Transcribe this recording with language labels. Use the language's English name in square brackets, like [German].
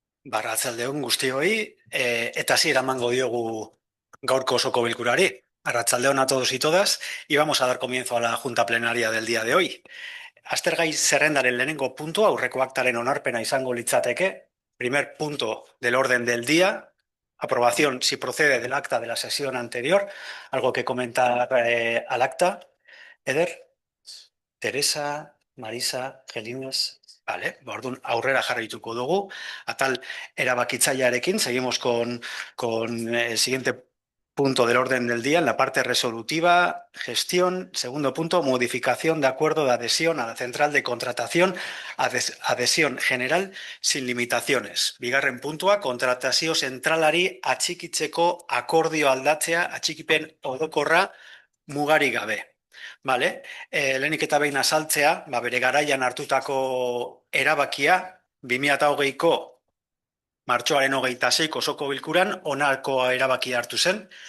[Basque] Arratsaldeon guztioi, eta hasiera emango diogu gaurko osoko bilkurari. [Spanish] Arratsaldeon a todos y todas, y vamos a dar comienzo a la junta plenaria del día de hoy. [Basque] Aztergai zerrendaren lehenengo puntua, aurreko aktaren onarpena izango litzateke. [Spanish] Primer punto del orden del día, aprobación si procede del acta de la sesión anterior. Algo que comentar al acta. Eder, Teresa, Marisa, Gelines. Vale, [Basque] orduan aurrera jarraituko dugu. Atal erabakitzailearekin, [Spanish] seguimos con el siguiente punto del orden del día, en la parte resolutiva, gestión. Segundo punto, modificación de acuerdo de adhesión a la central de contratación, adhesión general sin limitaciones. [Basque] Bigarren puntua, kontratazio zentralari atxikitzeko akordio aldatzea, atxikipen orokorra mugarik gabe. Vale. Lehenik eta behin azaltzea, bere garaian hartutako erabakia, 2008ko martxoaren 26ko osoko bilkuran onarko erabakia hartu zen.